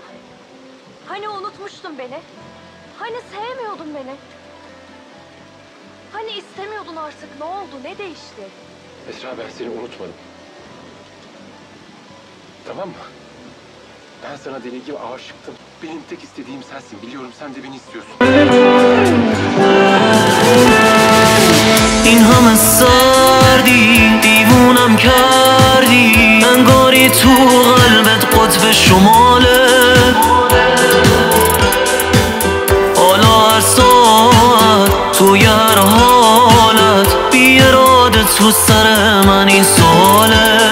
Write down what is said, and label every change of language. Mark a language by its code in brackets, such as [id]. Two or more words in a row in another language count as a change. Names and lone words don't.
[tr] Hani unutmuştun beni? Hani sevmiyordun beni? Hani istemiyordun artık? Ne oldu? Ne değişti? Esra, ben seni unutmadım. Tamam mı? Ben sana deli gibi aşıktım. Benim tek istediğim sensin. Biliyorum sen de beni istiyorsun. [fa] این همه سردی دیوونم کردی انگاری تو قلبت قطب شماله حالا هر ساعت توی هر حالت بی اراده تو سر من این سواله